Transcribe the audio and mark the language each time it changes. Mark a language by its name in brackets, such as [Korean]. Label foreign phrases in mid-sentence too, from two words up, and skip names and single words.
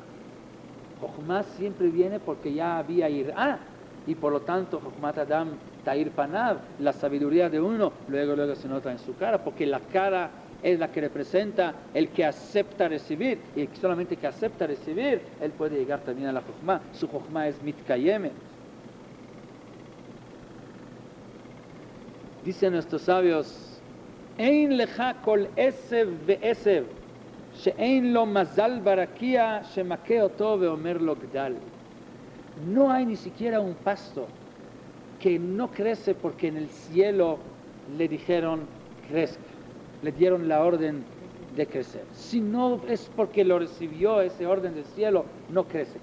[Spanish] Chokhmah siempre viene porque ya había Ir'a, y por lo tanto [Hebrew] חכמת אדם תאיר פניו, [Spanish] la sabiduría de uno, luego se nota en su cara, porque la cara es la que representa el que acepta recibir, y solamente el que acepta recibir, él puede llegar también a la Chokhmah. Su Chokhmah es Mitkayeme. Dicen nuestros sabios, [Hebrew] אין לך כל עשב ועשב שאין לו מזל ברקיע שמכה אותו ואומר לו גדל. [Spanish] No hay ni siquiera un pasto que no crece porque en el cielo le dijeron crezca, le dieron la orden de crecer. Si no es porque lo recibió ese orden del cielo, no crece.